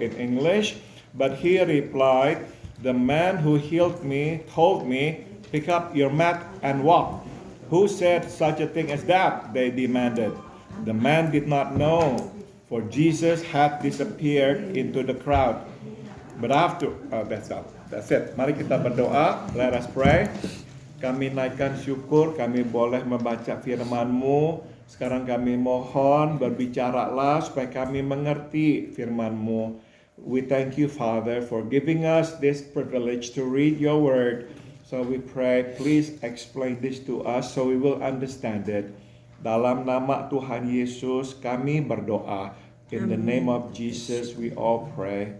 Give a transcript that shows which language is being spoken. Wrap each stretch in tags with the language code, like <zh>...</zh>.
<en>In English, but he replied, the man who healed me told me, pick up your mat and walk. Who said such a thing as that? They demanded. The man did not know, for Jesus had disappeared into the crowd. But after, that's it.</en> <id>Mari kita berdoa.</id> <en>Let us pray.</en> <id>Kami naikkan syukur, kami boleh membaca firman-Mu. Sekarang kami mohon, berbicaralah supaya kami mengerti firman-Mu.</id> <en>We thank you, Father, for giving us this privilege to read your word. So we pray, please explain this to us so we will understand it.</en> <id>Dalam nama Tuhan Yesus kami berdoa.</id> <en>In the name of Jesus we all pray.</en>